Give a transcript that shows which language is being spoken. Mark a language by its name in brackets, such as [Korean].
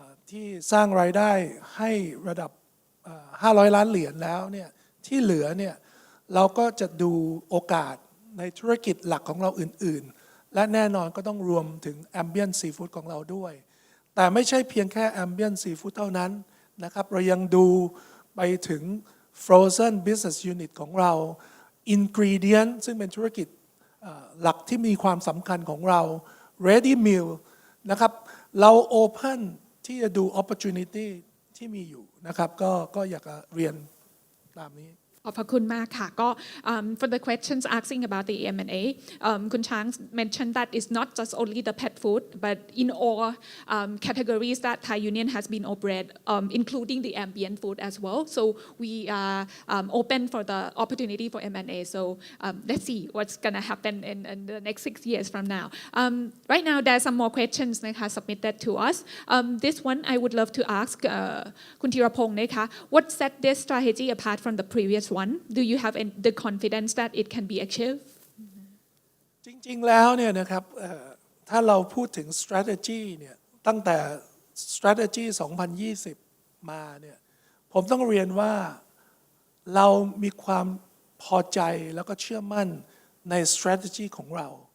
[Thai] ที่สร้างรายได้ให้ระดับ500 ล้านเหรียญแล้วเนี่ยที่เหลือเนี่ยเราก็จะดูโอกาสในธุรกิจหลักของเราอื่นๆและแน่นอนก็ต้องรวมถึง Ambient Seafood ของเราด้วยแต่ไม่ใช่เพียงแค่ Ambient Seafood เท่านั้นนะครับเรายังดูไปถึง Frozen Business Unit ของเรา Ingredient ซึ่งเป็นธุรกิจหลักที่มีความสำคัญของเรา Ready Meal นะครับเรา Open ที่จะดู Opportunity ที่มีอยู่นะครับก็อยากจะเรียนตามนี้ ขอบพระคุณมากค่ะก็ [English] for the questions asking about the M&A คุณช้าง mentioned that it's not just only the pet food but in all categories that Thai Union has been operate including the ambient food as well so we are open for the opportunity for M&A so let's see what's gonna happen in the next 6 years from now right now there are some more questions นะคะ submitted to us this one I would love to ask คุณธีรพงศ์นะคะ what set this strategy apart from the previous one do you have the confidence that it can be achieved [Thai] จริงๆแล้วเนี่ยนะครับถ้าเราพูดถึง strategy เนี่ยตั้งแต่ strategy 2020 มาเนี่ยผมต้องเรียนว่าเรามีความพอใจแล้วก็เชื่อมั่นใน strategy ของเรา